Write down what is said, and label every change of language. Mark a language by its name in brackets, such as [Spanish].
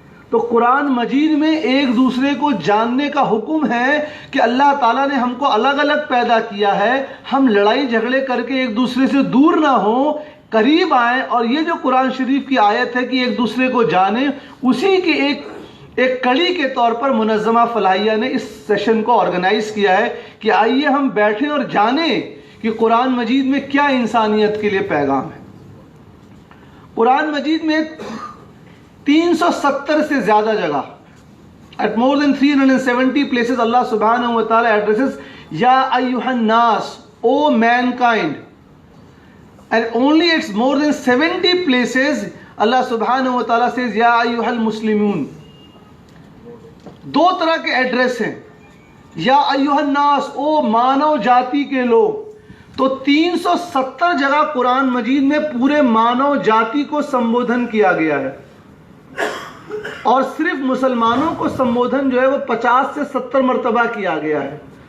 [Hindi] तो कुरान मजीद में एक दूसरे को जानने का हुक्म है कि अल्लाह ताला ने हमको अलग अलग पैदा किया है, हम लड़ाई झगड़े करके एक दूसरे से दूर ना हो, करीब आए। और ये जो कुरान शरीफ की आयत है कि एक दूसरे को जाने, उसी की एक कड़ी के तौर पर मुनज़्ज़मा फलाहिया ने इस सेशन को ऑर्गेनाइज किया है कि आइए हम बैठें और जानें कि कुरान मजीद में क्या इंसानियत के लिए पैगाम है। कुरान मजीद में 370 से ज़्यादा जगह, [English] at more than 370 places, Allah subhanahu wa ta'ala addresses [Arabic] Ya ayyuhan nas, [English] O mankind. And only it's more than 70 places Allah subhanahu wa ta'ala says [Arabic] Ya ayyuhal muslimun. [Hindi] दो तरह के एड्रेस हैं, या अय्युहन नास, ओ मानव जाति के लोग। तो 370 जगह कुरान मजीद में पूरे मानव जाति को संबोधन किया गया है। और सिर्फ मुसलमानों को संबोधन जो है वो 50 से 70 मरतबा किया गया है।